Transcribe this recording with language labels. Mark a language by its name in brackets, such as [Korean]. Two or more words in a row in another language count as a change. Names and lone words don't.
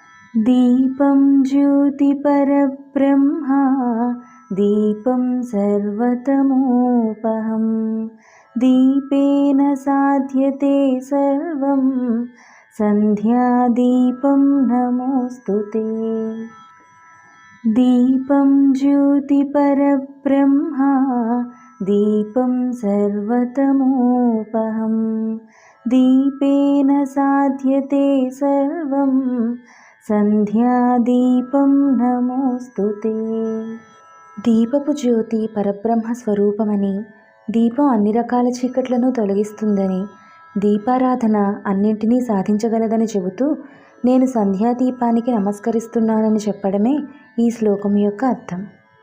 [Sanskrit] दीपं ज्योतिपरब्रह्मा दीपं सर्वतमोपहं दीपेन साध्यते सर्वं सन्ध्यादीपं नमोऽस्तु ते। दीपं ज्योतिपरब्रह्मा दीपं सर्वतमोपहं दीपेन साध्यते सर्वं సంధ్యాదీపం నమోస్తుతే। [Telugu] దీపపు జ్యోతి పరబ్రహ్మ స్వరూపమని, దీపం అన్ని రకాల చీకట్లను తొలగిస్తుందని, దీపారాధన అన్నింటినీ సాధించగలదని చెబుతూ నేను సంధ్యాదీపానికి నమస్కరిస్తున్నానని చెప్పడమే ఈ శ్లోకం యొక్క అర్థం.